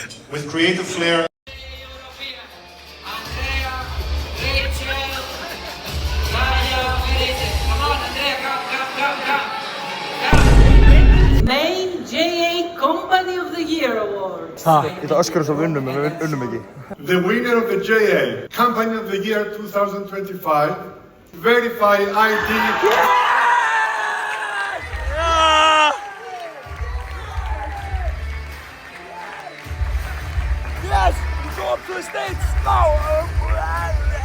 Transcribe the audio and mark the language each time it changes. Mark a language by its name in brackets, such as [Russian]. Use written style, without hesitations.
[English] With creative flair. Main JA Company of the Year Award. [Icelandic] Ég ætla að öskra þess að við unnum, en við unnum ekki. [English] The winner of the JA Company of the Year 2025, Verified ID. Yes! We go up to the States! No!